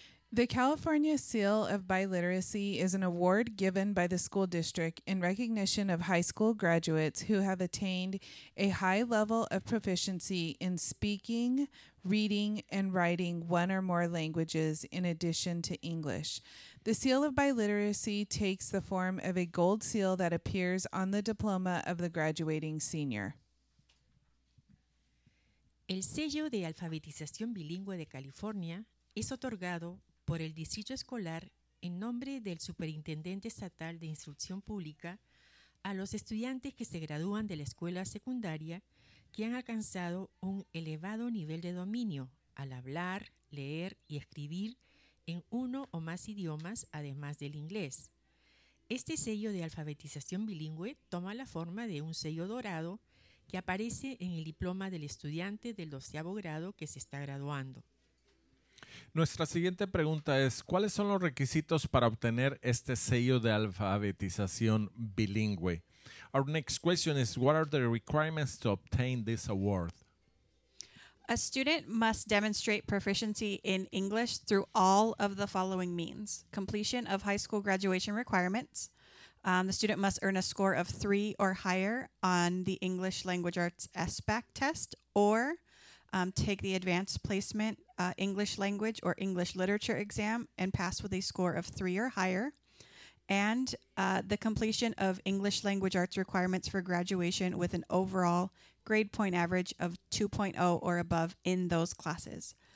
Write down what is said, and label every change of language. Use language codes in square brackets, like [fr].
[en] The California Seal of Biliteracy is an award given by the school district in recognition of high school graduates who have attained a high level of proficiency in speaking, reading, and writing one or more languages in addition to English. The Seal of Biliteracy takes the form of a gold seal that appears on the diploma of the graduating senior. [es] El sello de alfabetización bilingüe de California es otorgado por el distrito escolar en nombre del Superintendente Estatal de Instrucción Pública a los estudiantes que se gradúan de la escuela secundaria que han alcanzado un elevado nivel de dominio al hablar, leer y escribir en uno o más idiomas además del inglés. Este sello de alfabetización bilingüe toma la forma de un sello dorado que aparece en el diploma del estudiante del 12º grado que se está graduando. Nuestra siguiente pregunta es, ¿cuáles son los requisitos para obtener este sello de alfabetización bilingüe? [en] Our next question is, what are the requirements to obtain this award? A student must demonstrate proficiency in English through all of the following means. Completion of high school graduation requirements. The student must earn a score of 3 or higher on the English Language Arts SBAC test or take the advanced placement English language or English literature exam and pass with a score of 3 or higher, and the completion of English language arts requirements for graduation with an overall grade point average of 2.0 or above in those classes.